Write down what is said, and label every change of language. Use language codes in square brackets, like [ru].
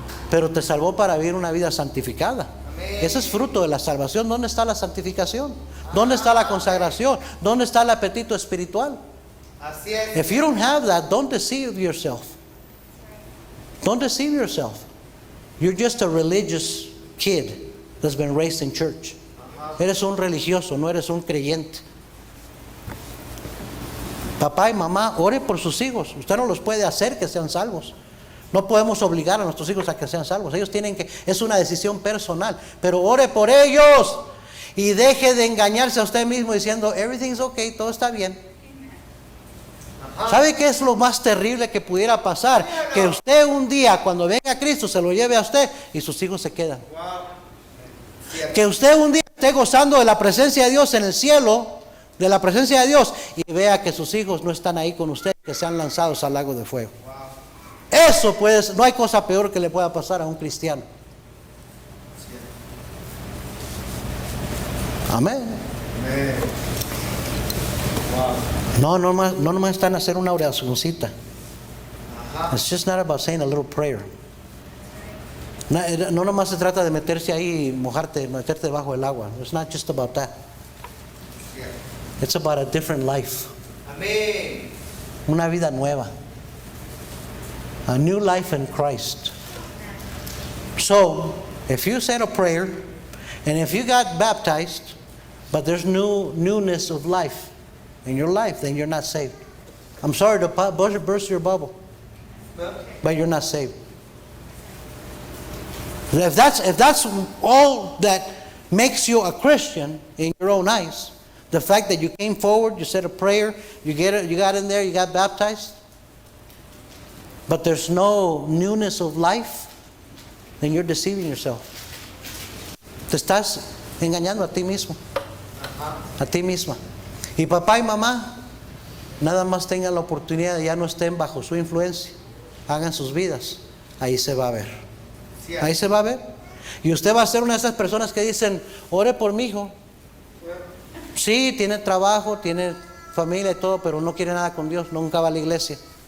[es] Pero te salvó para vivir una vida santificada. Ese es fruto de la salvación. ¿Dónde está la santificación? ¿Dónde está la consagración? ¿Dónde está el apetito espiritual? Así es. [en] If you don't have that, don't deceive yourself. Don't deceive yourself. You're just a religious kid that's been raised in church. [es] Eres un religioso, no eres un creyente. Papá y mamá, ore por sus hijos. Usted no los puede hacer que sean salvos. No podemos obligar a nuestros hijos a que sean salvos. Ellos tienen que, es una decisión personal. Pero ore por ellos y deje de engañarse a usted mismo diciendo, [en] everything's okay, [es] todo está bien. ¿Sabe qué es lo más terrible que pudiera pasar? Que usted un día, cuando venga a Cristo, se lo lleve a usted y sus hijos se quedan. Que usted un día esté gozando de la presencia de Dios en el cielo, de la presencia de Dios, y vea que sus hijos no están ahí con usted, que sean lanzados al lago de fuego. Eso puede, no hay cosa peor que le pueda pasar a un cristiano. Amén. No nomás están a hacer una oracióncita. [en] It's just not about saying a little prayer. [es] No nomás se trata de meterse ahí y meterte debajo del agua. [en] It's not just about that. It's about a different life. Amén. [es] Una vida nueva. [en] A new life in Christ. So, if you said a prayer, and if you got baptized, but there's newness of life in your life, then you're not saved. I'm sorry to burst your bubble, but you're not saved. If that's all that makes you a Christian in your own eyes, the fact that you came forward, you said a prayer, you got in there, you got baptized, but there's no newness of life, then you're deceiving yourself. [es] Te estás engañando a ti mismo, a ti misma. Y papá y mamá, nada más tengan la oportunidad, ya no estén bajo su influencia, hagan sus vidas, ahí se va a ver. Ahí se va a ver. Y usted va a ser una de esas personas que dicen, ore por mi hijo. Sí, tiene trabajo, tiene familia y todo, pero no quiere nada con Dios, nunca va a la iglesia.